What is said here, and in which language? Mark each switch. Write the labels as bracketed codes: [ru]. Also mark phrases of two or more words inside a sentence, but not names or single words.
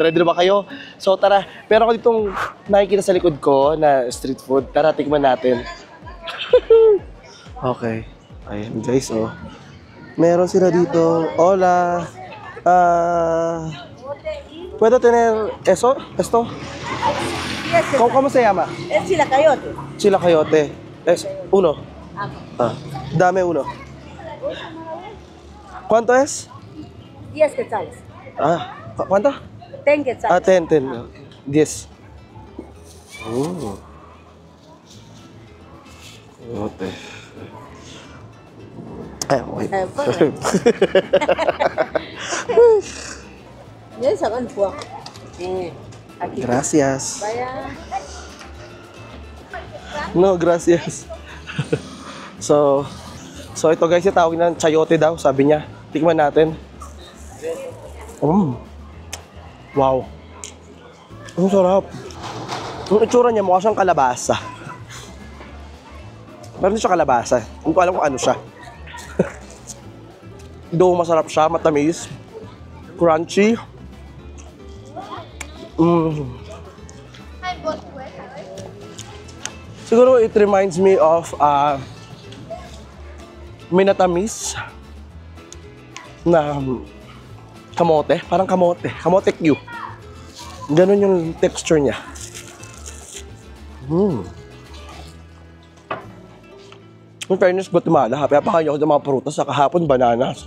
[tl] Ready na ba kayo? So tara, pero ako ditong nakikita sa likod ko na street food. Tara, tikman natin. Okay. Ayan guys, oh. Meron sila dito. [es] Hola. ¿Puedo tener eso? ¿Esto? [en] Yes, [es] ¿Cómo se llama? es chilacayote. Chilacayote. Es uno. Dame uno. ¿Cuánto es? 10 quetzales. ¿Cuánto? 10 quetzales. 10. 10. Yote. [en] Wait. Yan sa kan po. [es] Aquí. Gracias. Vaya. No, gracias. [tl] So ito guys, yung tawag ng chayote daw, sabi niya. Tikman natin. Wow. Ang sarap. Yung itsura niya, mukha siyang kalabasa. Pero hindi siya kalabasa. Hindi ko alam kung ano siya. Doon masarap siya, matamis. Crunchy. Siguro [en] it reminds me of [tl] minatamis na kamote, parang kamote Q. Ganun yung texture niya. [en] In fairness, [tl] Guatemala, napakain ako ng mga prutas sa kahapon, bananas.